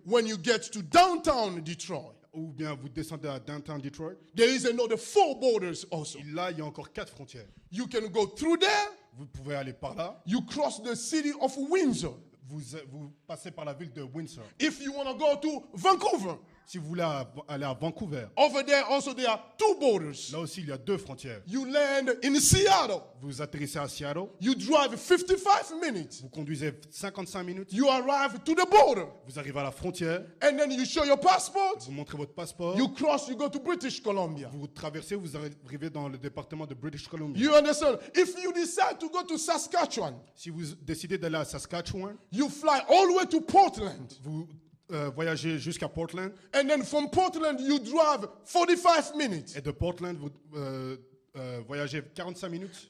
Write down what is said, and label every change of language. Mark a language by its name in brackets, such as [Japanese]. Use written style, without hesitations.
[English] when you get to downtown Detroit, [French] ou bien vous descendez à downtown Detroit, [English] there is another 4 borders also. [French] et là, il y a encore 4 frontières. [English] You can go through there, [French] Vous pouvez aller par là, [English] you cross the city of Windsor. [French] vous passez par la ville de Windsor. [English] If you want to go to Vancouver, [French] Si vous voulez aller à Vancouver, [English] over there also there are 2 borders. [French] là aussi, il y a 2 frontières. [English] You land in Seattle, [French] Vous atterrissez à Seattle, [English] you drive 55 minutes, [French] vous conduisez 55 minutes, [English] you arrive to the border, [French] vous arrivez à la frontière, [English] and then you show your passport, [French] vous montrez votre passeport, [English] you cross, you go to British Columbia. [French] vous traversez, vous arrivez dans le département de British Columbia. [English] You understand? If you decide to go to Saskatchewan, [French] Si vous décidez d'aller à Saskatchewan, [English] you fly all the way to Portland. [French] vous voyagez jusqu'à Portland, [English] And then from Portland, you drive 45 minutes. [French] et de Portland, vous voyagez 45 minutes.